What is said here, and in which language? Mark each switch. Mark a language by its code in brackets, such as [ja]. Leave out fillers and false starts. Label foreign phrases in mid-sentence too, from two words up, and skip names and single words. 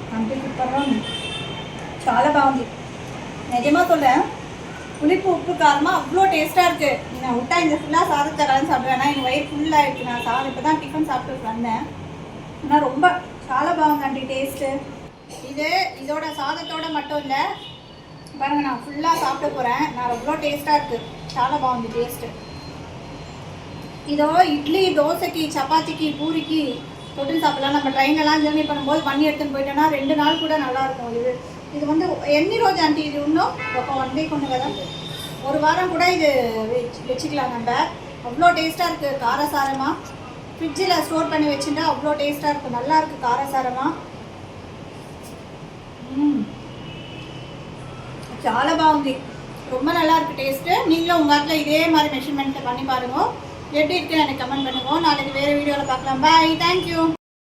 [te] అంటే సూపర్గా ఉంది, చాలా బాగుంది. [ta] நிஜமாக சொல்கிறேன், புளிப்பு உப்பு காரமாக அவ்வளோ டேஸ்ட்டாக இருக்குது. நான் விட்டா இந்த ஃபுல்லாக சாதத்தை கலந்து சாப்பிடுவேன். எனக்கு வயிறு ஃபுல்லாக இருக்குது. நான் சாதம் இப்போ தான் டிஃபன் சாப்பிட்டு வந்தேன். ஆனால் ரொம்ப [te] చాలా బాగుందండి టేస్ట్. [ta] இதோட சாதத்தோட மட்டும் இல்லை பாருங்கள், நான் ஃபுல்லாக சாப்பிட போகிறேன். நான் ரொம்ப டேஸ்ட்டாக இருக்குது, [te] చాలా బాగుంది டேஸ்ட்டு. [ta] இதோ இட்லி தோசைக்கு சப்பாத்திக்கு பூரிக்கு தொட்டு சாப்பிடலாம். நம்ம ட்ரெயினெல்லாம் ஜேர்னி பண்ணும்போது பண்ணி எடுத்துன்னு போயிட்டோன்னா 2 நாள் கூட நல்லாயிருக்கும். இது வந்து [te] ఎన్ని రోజు అంటే ఇది [ta] இன்னும் [te] ఒక 1 వీక్ [ta] ஒன்று కదా, ஒரு வாரம் கூட இது வச்சுக்கலாம் நம்ம. அவ்வளோ டேஸ்ட்டாக இருக்குது காரசாரமாக. ஃப்ரிட்ஜில் ஸ்டோர் பண்ணி வச்சுட்டா அவ்வளோ டேஸ்ட்டாக இருக்கும், நல்லா இருக்குது காரசாரமாக. [te] చాలా బాగుంది, [ta] ரொம்ப நல்லா இருக்குது டேஸ்ட்டு. நீங்களும் உங்கள் ஆட்டில் இதே மாதிரி மெஷர்மெண்ட்டை பண்ணி பாருங்கள். எப்படி இருக்குன்னு எனக்கு கமெண்ட் பண்ணுங்க. நாளைக்கு வேறு வீடியோவில் பார்க்கலாம். [en] bye, thank you.